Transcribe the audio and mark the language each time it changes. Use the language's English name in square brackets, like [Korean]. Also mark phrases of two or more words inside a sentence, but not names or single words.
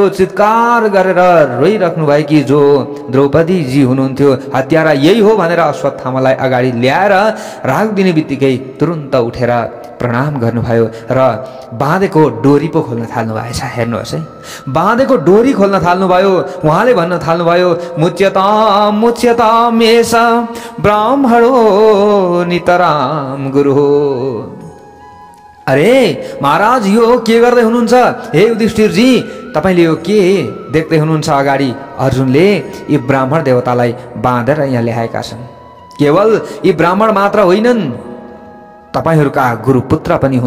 [Nepali] चित्कार गरेर रोइराख्नु भएकी जो द्रौपदीजी हुनुहुन्थ्यो, हत्यारा यही हो भनेर अश्वत्थामालाई अगाडि ल्याएर राखिदिने बित्तिकै तुरुन्त उठेर प्रणाम गर्नुभयो र बाँधेको डोरी पो खोल्न थाल्नु भएछ। हेर्नुहोस् है, बाँधेको डोरी खोल्न थाल्नुभयो। उहाँले भन्न थाल्नुभयो, [Sanskrit] मुच्यताम मुच्यताम एष ब्राह्मणो नितराम गुरु। [Nepali] अरे महाराज, यो के गर्दै हुनुहुन्छ? हे युधिष्ठिरजी, तपाईँले यो के देख्दै हुनुहुन्छ अगाडि? अर्जुनले यी ब्राह्मण देवतालाई बाँधेर यहाँ ल्याएका छन्। केवल यी ब्राह्मण मात्र होइनन्, तपाईहरूका गुरुपुत्र पनि हुन्।